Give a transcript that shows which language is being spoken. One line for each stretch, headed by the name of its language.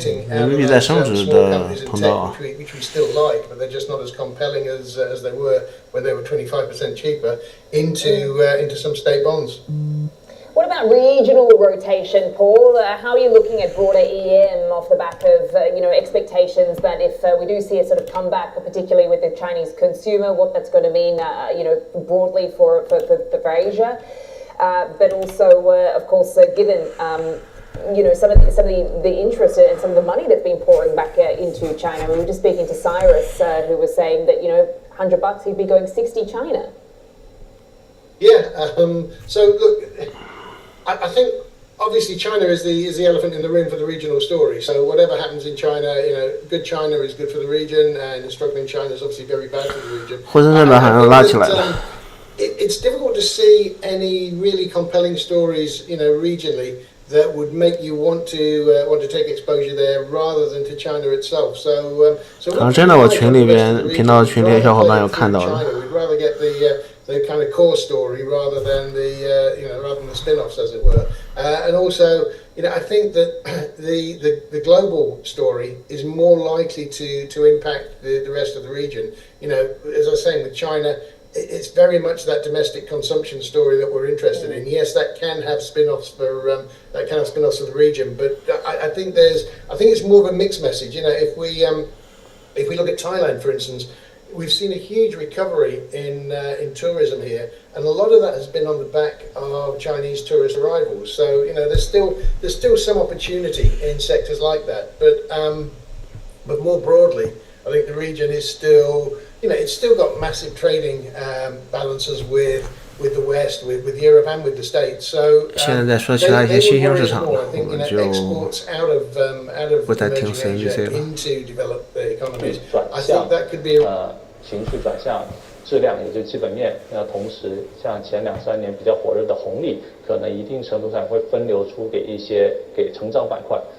Chinese: 人民币在升值的通道啊。
English: Which we still like, but they're just not as compelling as they were when they were 25% cheaper into some state bonds. What about regional rotation, Paul? How are you looking at broader EM off the back of expectations that if we do see a sort of comeback, particularly with the Chinese consumer, what that's going to mean, broadly for Asia, but also, of course, given some of the interest and some of the money that's been pouring back into China. We were just speaking to Cyrus, who was saying that $100 he'd be going 60 China. Yeah. So look, I think obviously China is the elephant in the room for the regional story. So whatever happens in China, good China is good for the region, and struggling China is obviously very bad for the region.
Chinese: 沪深300好像拉起来了。
English: It's difficult to see any really compelling stories, regionally, that would make you want to take exposure there rather than to China itself. So
Chinese: 好像真的，我群里边频道群里的小伙伴有看到的。
English: We'd rather get the kind of core story rather than the spin-offs, as it were. And also, I think that the global story is more likely to impact the rest of the region. As I was saying with China, it's very much that domestic consumption story that we're interested in. Yes, that can have spin-offs for the region, but I think it's more of a mixed message. If we look at Thailand, for instance, we've seen a huge recovery in tourism here, and a lot of that has been on the back of Chinese tourist arrivals. So there's still some opportunity in sectors like that, but more broadly, I think the region is still. It's still got massive trading balances with the West, with Europe, and with the States. So
Chinese: 现在在说其他一些新兴市场，我们就不再听 CNBC 了。转向情绪转向质量，也就基本面。那同时，像前2-3年比较火热的红利，可能一定程度上会分流出给成长板块。